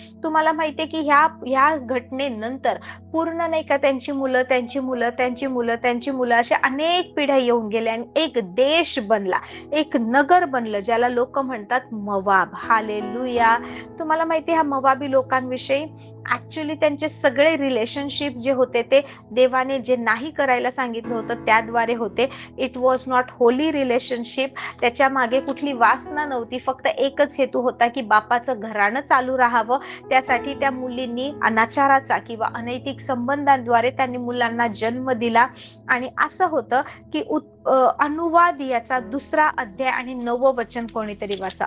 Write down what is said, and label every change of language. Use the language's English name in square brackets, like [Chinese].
[Marathi] तुम्हाला माहितीये की ह्या घटनेनंतर पूर्ण नाही का त्यांची मुलं, त्यांची मुलं, त्यांची मुलं, त्यांची मुलं, अशा अनेक पिढ्या येऊन गेल्या आणि एक देश बनला, एक नगर बनलं, ज्याला लोक म्हणतात मवाब. हालेलुया. तुम्हाला माहिती ह्या मवाबी लोकांविषयी ऍक्च्युली त्यांचे सगळे रिलेशनशिप जे होते ते देवाने जे नाही करायला सांगितलं होतं त्याद्वारे होते. [English] It was not holy relationship. [Marathi] त्याच्या मागे कुठली वासना नव्हती, फक्त एकच हेतू होता की बापाचं घराणं चालू राहावं. त्यासाठी त्या मुलींनी अनाचाराचा किंवा अनैतिक संबंधांद्वारे त्यांनी मुलांना जन्म दिला. आणि असं होतं की अनुवाद याचा 2रा अध्याय आणि 9वं वचन कोणीतरी वाचा.